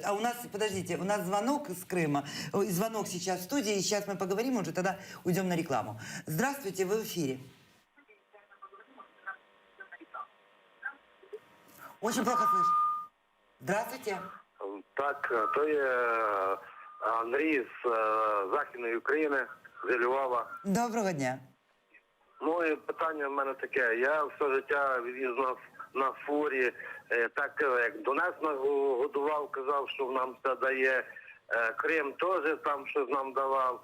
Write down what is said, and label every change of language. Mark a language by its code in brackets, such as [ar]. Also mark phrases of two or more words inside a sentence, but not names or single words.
[ru] А у нас, подождите, у нас звонок из Крыма, звонок сейчас в студии, и сейчас мы поговорим, уже тогда уйдем на рекламу. Здравствуйте, вы в эфире. Очень плохо слышу. Здравствуйте. [uk] Так, то є Андрій з Західної України, з Львова. Доброго дня. Ну і питання в мене таке. Я все життя від'їздив на фурі, так як Донець нас годував, казав, що нам це дає, Крим теж там щось нам давав.